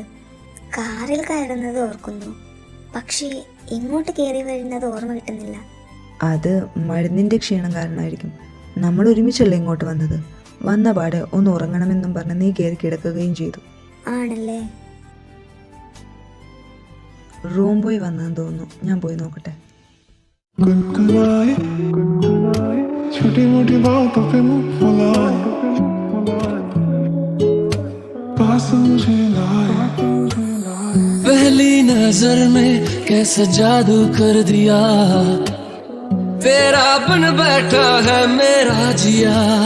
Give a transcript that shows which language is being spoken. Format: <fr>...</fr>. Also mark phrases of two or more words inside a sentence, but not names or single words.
<ml>കാറിൽ കയറുന്നത് ഓർക്കുന്നു, പക്ഷേ ഇങ്ങോട്ട് കയറി വരുന്നത് ഓർമ്മ കിട്ടുന്നില്ല. അത് മരുന്നിൻ്റെ ക്ഷീണം കാരണമായിരിക്കും. നമ്മൾ ഒരുമിച്ചല്ലേ ഇങ്ങോട്ട് വന്നത്. വന്ന പാടെ ഒന്ന് ഉറങ്ങണമെന്നും പറഞ്ഞ് നീ കയറി കിടക്കുകയും ചെയ്തു. ആണല്ലേ? റൂം പോയി വന്നതെന്ന് തോന്നുന്നു. ഞാൻ പോയി നോക്കട്ടെ.</ml> <hi>गुनगुनाए छोटी मोटी बातों पे मुंह फुलाए, पास मुझे लाए। पहली नजर में कैसे जादू कर दिया, तेरा बन बैठा है मेरा जिया।</hi>